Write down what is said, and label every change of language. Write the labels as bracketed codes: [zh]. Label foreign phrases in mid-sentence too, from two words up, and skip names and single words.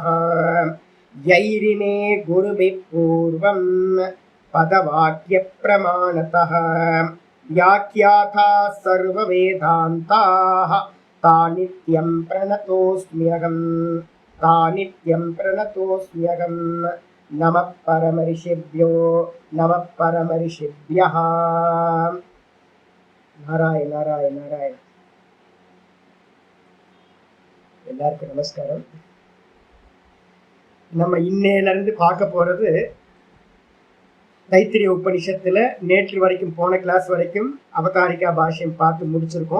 [sa] यैरिमे गुरुभिः पूर्वं पदवाक्यप्रमाणतः व्याख्याता सर्ववेदान्ताः तानित्यं प्रणतोऽस्म्यहम् नमः परमऋषिभ्यो नमः परमऋषिभ्यः. [ta] நாராயண நாராயண நாராயண. எல்லாருக்கும் நமஸ்காரம். நம்ம இன்னையில இருந்து பார்க்க போறது தைத்திரிய உபனிஷத்துல நேற்று வரைக்கும் போன கிளாஸ் வரைக்கும் அவதாரிகா பாஷ்யம் பார்த்து முடிச்சிருக்கோம்.